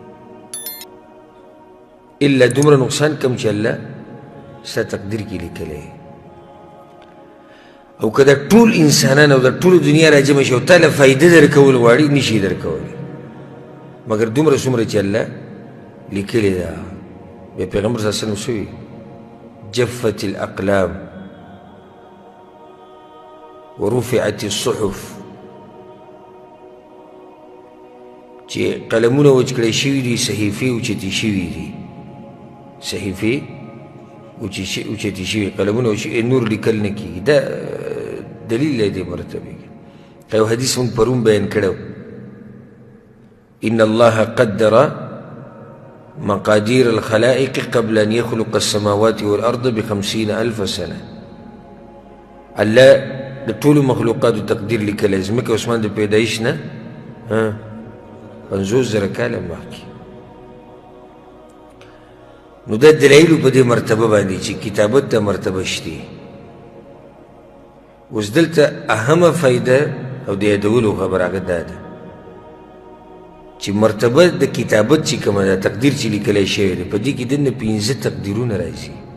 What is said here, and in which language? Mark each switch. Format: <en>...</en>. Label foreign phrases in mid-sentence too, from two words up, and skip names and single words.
<ps>الا دومره نقصان کم چې الله ستا تقدیر کې لیکلی او که دا ټول انسانان او دا ټول دنیا را جمع شي او تاله فایده در کول غواړي نشي در کولی مگر دومره څومره چې الله لیکلی ده بیا پیغمبر</ps> <ar>صلی الله علیه وسلم</ar> <ps>څه وایي</ps> <ar>جفت الاقلام ورفعت الصحف</ar> <ps>چې قلمونه وچ کړی شوي دي صحیفې اوچتې شوي دي صحیفې اوچتې شوي قلمونه نور لیکل نه کېږي دا دلیل دی دې مرتبې کې یو حدیث مونږ پرون بیان کړی</ps> <ar>ان الله قدر مقادير الخلائق قبل ان يخلق السماوات والارض ب50,000 سنه</ar> <ps>الله د ټولو مخلوقاتو تقدیر لیکلی ځمکه اسمان د پیدایش نه 50,000 کاله مخکې نو دا دلایلو په دې مرتبه باندې چې کتابت ته مرتبه شته اوس دلته اهمه فایده او د یادولو خبره هغه دا ده چې مرتبه د کتابت چې کومه ده تقدیر چې لیکلی شوی دی په دې کې دننه 15 تقدیرونه راځي</ps>